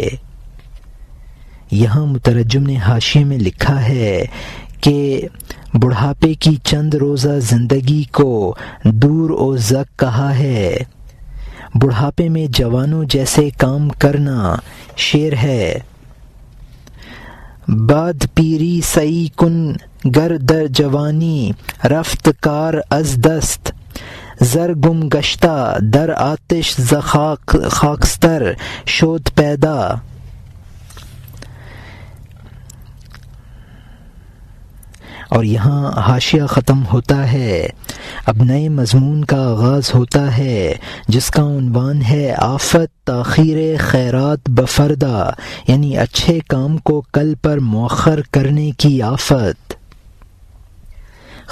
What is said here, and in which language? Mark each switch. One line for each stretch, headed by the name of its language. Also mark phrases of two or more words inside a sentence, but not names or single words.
Urdu: یہاں مترجم نے حاشیے میں لکھا ہے کہ بڑھاپے کی چند روزہ زندگی کو دور و زک کہا ہے۔ بڑھاپے میں جوانوں جیسے کام کرنا شعر ہے۔
Persian: بعد پیری سعی کن گر در جوانی، رفت کار از دست، زر گم گشتہ در آتش ز خاکستر شد پیدا۔
Urdu: اور یہاں حاشیہ ختم ہوتا ہے۔ اب نئے مضمون کا آغاز ہوتا ہے جس کا عنوان ہے آفت تاخیر خیرات بفردا، یعنی اچھے کام کو کل پر مؤخر کرنے کی آفت۔